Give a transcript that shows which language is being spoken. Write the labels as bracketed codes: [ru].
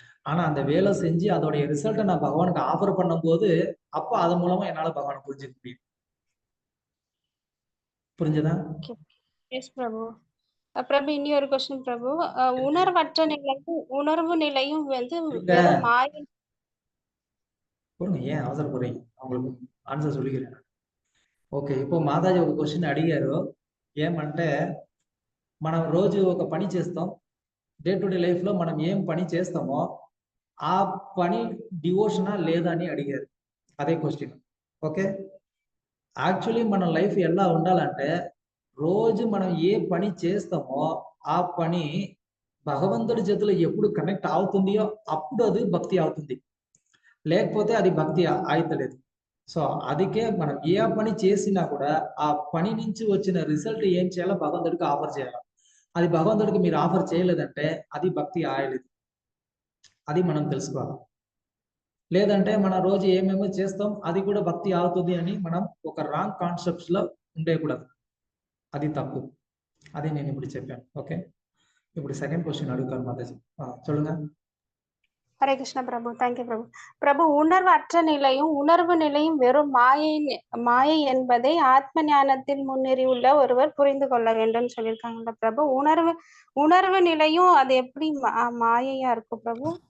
[ta] ஆனா அந்த வேலை செஞ்சு அதோடைய ரிசல்ட்டை நான் பகவானுக்கு ஆஃபர் பண்ணும் போது அப்ப அதன் மூலமா என்னால பகவானை புரிஞ்சுக்க முடியும். புரிஞ்சதா? எஸ் பிரபு. பிரபு இனி ஒரு क्वेश्चन பிரபு. உணர்வற்ற நிலையும் உணர்வு நிலையும் வந்து மாயை. ஏன் அவசரப்படுறீங்க? அவங்களுக்கு ఆన్సర్ சொல்லிக்கிறேன். [te] ఓకే, இப்போ మాతాజీ ఒక క్వశ్చన్ అడిగారు. ఏమంటే మనం రోజు ఒక పని చేస్తాం, డే టు డే లైఫ్ లో మనం ఏం పని చేస్తామో ఆ పని డివోషనా లేదా అని అడిగారు. అదే క్వశ్చన్. ఓకే, యాక్చువల్లీ మన లైఫ్ ఎలా ఉండాలంటే రోజు మనం ఏ పని చేస్తామో ఆ పని భగవంతుడి చేతిలో ఎప్పుడు కనెక్ట్ అవుతుందో అప్పుడు అది భక్తి అవుతుంది, లేకపోతే అది భక్తి అవుతలేదు. సో అందుకే మనం ఏ పని చేసినా కూడా ఆ పని నుంచి వచ్చిన రిజల్ట్ ఏం చేయాలో భగవంతుడికి ఆఫర్ చేయాలి. అది భగవంతుడికి మీరు ఆఫర్ చేయలేదంటే అది భక్తి ఆయలేదు. అది మనం తెలుసుకోవాలి. లేదంటే మన రోజు ఏమేమో చేస్తాం అది కూడా భక్తి అవుతుంది అని మనం ఒక రాంగ్ కాన్సెప్ట్స్ లో ఉండేకూడదు. అది తప్పు. అది నేను ఇప్పుడు చెప్పాను. ఓకే, ఇప్పుడు సెకండ్ క్వశ్చన్ అడుగుతాను మాతాజీ. [ta] சொல்லுங்க. ஹரே கிருஷ்ண பிரபு. தேங்க்யூ பிரபு. பிரபு, உணர்வு அற்ற நிலையும் உணர்வு நிலையும் வெறும் மாயை என்பதை ஆத்ம ஞானத்தில் முன்னேறி உள்ள ஒருவர் புரிந்து கொள்ள வேண்டும் சொல்லியிருக்காங்கல்ல பிரபு. உணர்வு நிலையும் அது எப்படி மாயையா இருக்கும் பிரபு?